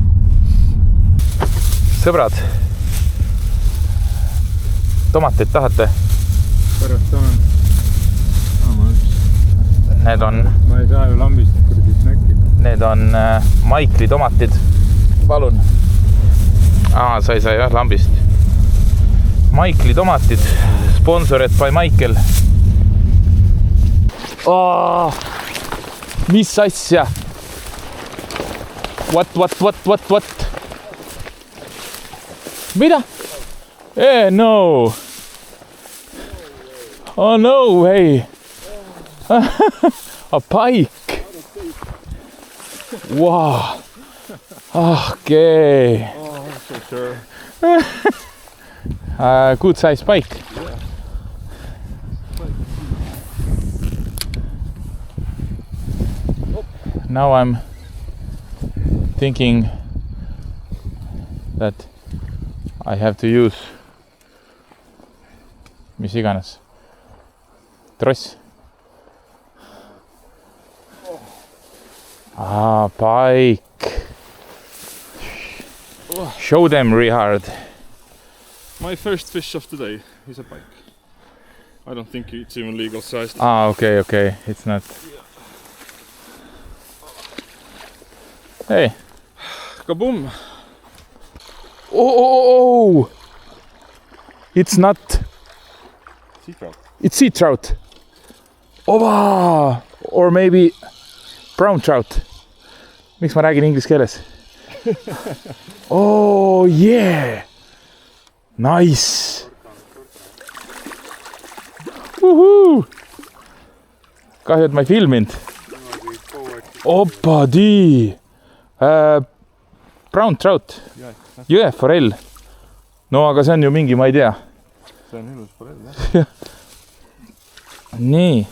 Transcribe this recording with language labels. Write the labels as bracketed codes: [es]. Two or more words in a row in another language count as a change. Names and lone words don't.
[et] Sõbrad, tomateid tahate? Pärast tahan. Need on... Ma ei saa ju lambist kurdi snäkkida. Need on Maikli tomatid. Palun. Sa ei saa jah lambist. Maikli tomatid. [en] Sponsored by Michael. [et] Mis asja? [en] What? Mida? No. Oh no way. A pike. Wow. Okay. Oh, so sure. Good size pike. Now I'm thinking that I have to use [et] mis iganes tross. [en] Pike. Show them, Richard. My first fish of the day is a pike. I don't think it's even legal sized. Okay. It's not. Hey. Kaboom! Oh! It's not. Sea trout. It's sea trout. Ova! Or maybe brown trout. [et] Miks ma räägin inglise keeles? [en] Oh yeah! Nice! Woohoo! [et] Kahju, et ma ei filminud. Oppadii! [en] Brown trout. [et] Jõe forell. No aga see on ju mingi, ma ei tea. see on ilus forell, jah. Nii.